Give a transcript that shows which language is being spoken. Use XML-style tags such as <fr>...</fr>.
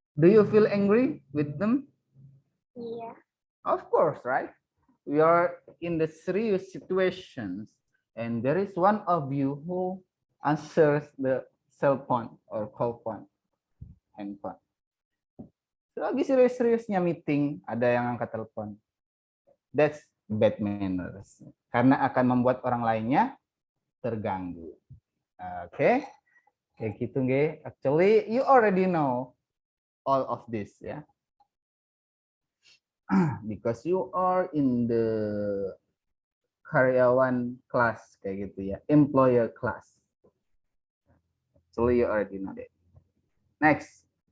<en>Do you feel angry with them? Yeah. Of course, right? We are in the serious situations, and there is one of you who answers the cell phone or call phone, handphone.</en> <id>Lagi serius-seriusnya meeting, ada yang angkat telepon.</id> <en>That's bad manners.</en> <id>Karena akan membuat orang lainnya terganggu. Oke. Kayak gitu nggih.</id> <en>Actually, you already know all of this ya. Because you are in the karyawan class</en> <id>kayak gitu ya.</id> <en>Employer class. Actually, you already know that. Next.</en>